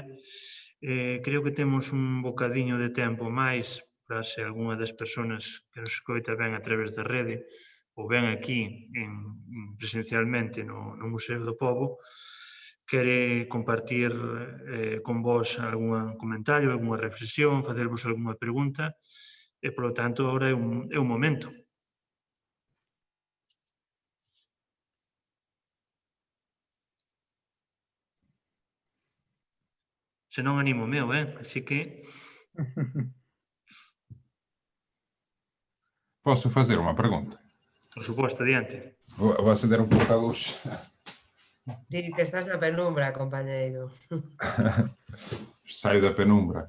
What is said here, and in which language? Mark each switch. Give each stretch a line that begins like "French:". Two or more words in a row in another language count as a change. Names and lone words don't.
Galician: Creo que temos un bocadiño de tempo máis para se algunha das persoas que nos escoita ben a través da rede ou ben aquí presencialmente no Museo do Pobo, quere compartir con vos algún comentario, algunha reflexión, facervos algunha pregunta, e, polo tanto, agora é un momento. Se non animo meu, así que...
Portuguese: Posso fazer uma pergunta?
Galician: Por suposto, adiante.
Portuguese: Vou acender um pouco a luz.
Galician: Di que estás na penumbra, compañeiro.
Portuguese: Saio da penumbra.